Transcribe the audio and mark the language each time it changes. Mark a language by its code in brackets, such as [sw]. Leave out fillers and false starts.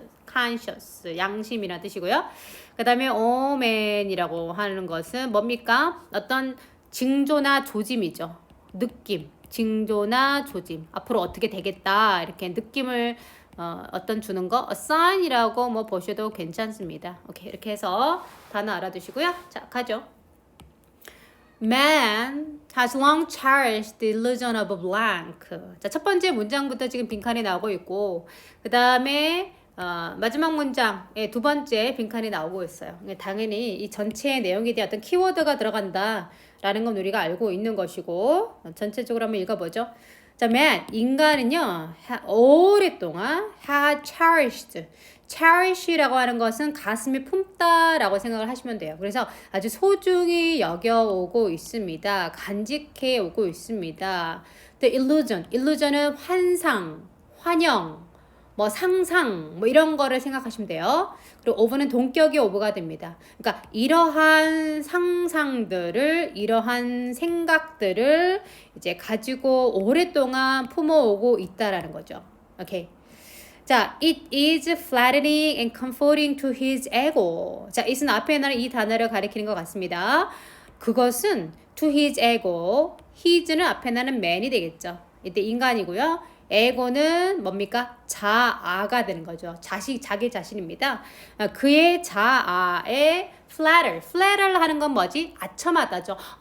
[ko] conscious, 양심이라 뜻이고요. 그다음에 omen이라고 하는 것은 뭡니까? 어떤 징조나 조짐이죠. 느낌, 징조나 조짐. 앞으로 어떻게 되겠다 이렇게 느낌을 어떤 주는 거, [en] a sign [ko] 이라고 뭐 보셔도 괜찮습니다. 오케이, 이렇게 해서 단어 알아두시고요. 자, 가죠. [en] Man has long cherished the illusion of a blank. [ko] 자, 첫 번째 문장부터 지금 빈칸이 나오고 있고, 그 다음에 마지막 문장의 두 번째 빈칸이 나오고 있어요. 당연히 이 전체의 내용에 대한 어떤 키워드가 들어간다라는 건 우리가 알고 있는 것이고, 전체적으로 한번 읽어보죠. 자, [en] man, [ko] 인간은요, 오랫동안 [en] had cherish [ko] 라고 하는 것은 가슴에 품다라고 생각을 하시면 돼요. 그래서 아주 소중히 여겨오고 있습니다. 간직해 오고 있습니다. [en] The illusion [ko] 은 환상, 환영, 뭐 상상, 뭐 이런 거를 생각하시면 돼요. 그리고 ove는 동격의 ove가 됩니다. 그러니까 이러한 상상들을, 이러한 생각들을 이제 가지고 오랫동안 품어오고 있다라는 거죠. 오케이. [en] 자, it is flattering and comforting to his ego. [ko] 자, [en] it [ko] 은 앞에 있는 이 단어를 가리키는 것 같습니다. 그것은 [en] to his ego, [ko] his는 앞에 나는 man이 되겠죠. 이때 인간이고요. 에고는 뭡니까? 자아가 되는 거죠. 자기 자신입니다. 그의 자아에 flatter를 하는 건 뭐지? 아첨하다죠.